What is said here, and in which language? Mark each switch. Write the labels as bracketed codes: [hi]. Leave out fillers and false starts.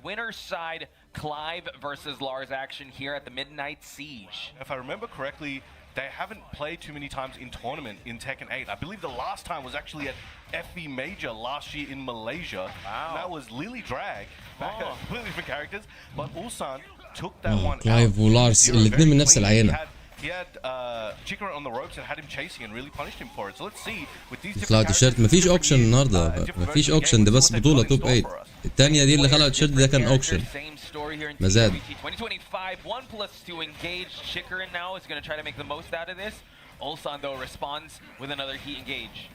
[en] Winner's side, Clive versus Lars action here at the Midnight Siege. If I remember correctly, they haven't played too many times in tournament in Tekken 8. I believe the last time was actually at FV Major last year in Malaysia. Wow. And that was Lily Drag. Completely different characters. But Ulsan took that one out. [ar] كلايف ولارس الاثنين من نفس العينة. [en] He had Chikarin on the ropes and had him chasing and really punished him for it. So let's see with these different [ar] طلع تيشيرت مفيش اوكشن النهارده، مفيش اوكشن، ده بس بطولة توب 8. الثانية دي اللي خلقت تيشيرت ده كان اوكشن. [en] Same story here in [ar] مزاد. [en] TWT 2025. 1+2 engaged. Chikarin now is going to try to make the most out of this. Ulsan, though, responds with another heat engage.